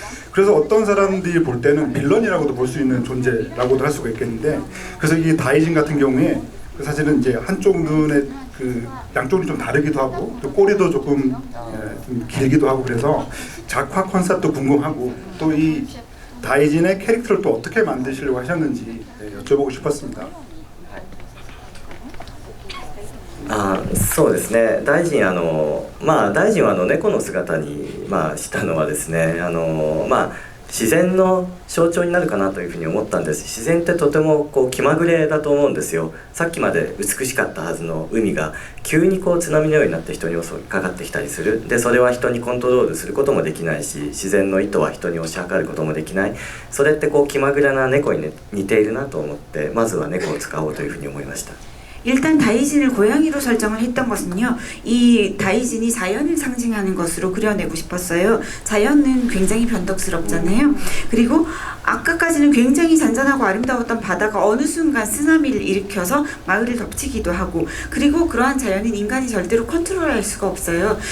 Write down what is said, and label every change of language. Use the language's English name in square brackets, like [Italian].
[Korean] 그래서 어떤 사람들이 볼 때는 빌런이라고도 볼 수 있는 존재라고도 할 수가 있겠는데, 그래서 이 다이진 같은 경우에 사실은 이제 한쪽 눈에 그 양쪽이 좀 다르기도 하고 또 꼬리도 조금 좀 길기도 하고 그래서 작화 컨셉도 궁금하고 또 이 다이진의 캐릭터를 또 어떻게 만드시려고 하셨는지 여쭤보고 싶었습니다. [Japanese] そうですね。大臣大臣は猫の姿にしたのはですね自然の象徴になるかなというふうに思ったんです。自然ってとてもこう気まぐれだと思うんですよ。さっきまで美しかったはずの海が急にこう津波のようになって人に襲いかかってきたりする。でそれは人にコントロールすることもできないし、自然の意図は人に推し量ることもできない。それってこう気まぐれな猫に、ね、似ているなと思って、まずは猫を使おうというふうに思いました。 [Korean] 일단 다이진을 고양이로 설정을 했던 것은요, 이 다이진이 자연을 상징하는 것으로 그려내고 싶었어요. 자연은 굉장히 변덕스럽잖아요. 그리고 아까까지는 굉장히 잔잔하고 아름다웠던 바다가 어느 순간 쓰나미를 일으켜서 마을을 덮치기도 하고, 그리고 그러한 자연은 인간이 절대로 컨트롤할 수가 없어요.